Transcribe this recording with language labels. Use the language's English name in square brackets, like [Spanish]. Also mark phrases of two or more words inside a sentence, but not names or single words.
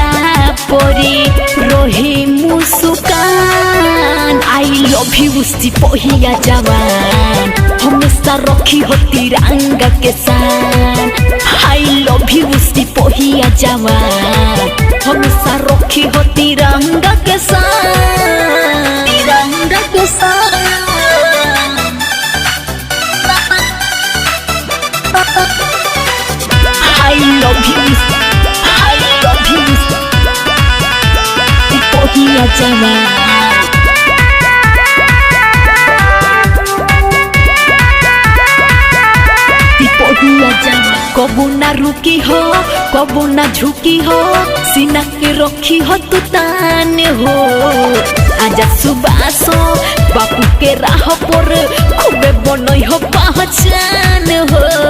[Bhojpuri] परी रोहे मुस्कान [English] I love you [Bhojpuri] सिपाहिया जवान हमेशा रखी हो तिरंगा के शान [English] I love you [Bhojpuri] सिपाहिया जवान हमेशा रखी हो तिरंगा के शान तिरंगा के शान [English] I love you, [Bhojpuri] सिपाहिया जवान सिपाहिया जवान कबू ना रुकी हो कबू ना झुकी हो सीना के रखी हो तू तान हो आजा सुबासो बापू के राह पर खूबे बनई हो पहचान हो